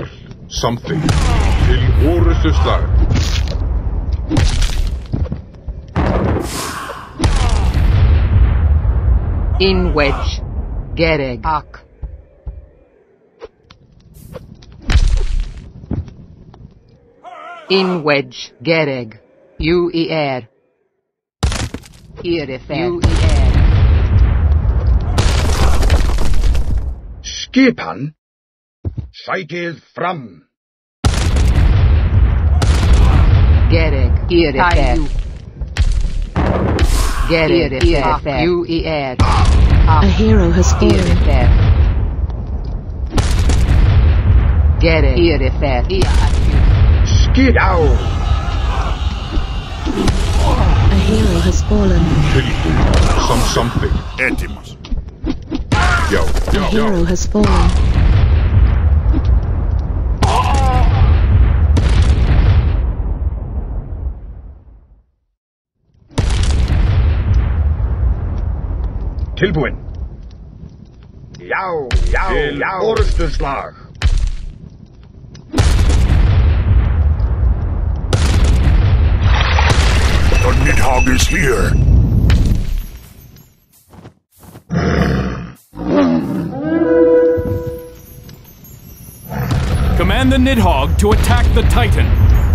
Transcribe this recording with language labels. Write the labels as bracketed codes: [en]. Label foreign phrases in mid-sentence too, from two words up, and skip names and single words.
[is] Samþykkt. Til orrustu slag. [en] In wedge. Gereg. Ak. In wedge. Gereg. UER. Irifer. UER. [is] Skipan? Sækið fram. Gereg. Irifer. Gereg. Irifer. UER. [en] A hero has fallen. Irifer. Gereg. Irifer. [is] Skip. Já. [en] A hero has fallen. [is] Tilbúin. Samþykkt. Antimus. Já. [en] A hero has fallen. [is] Tilbúin. Já. Til orrustu slag. [en] The Nidhogg is here. Command the Nidhogg to attack the Titan.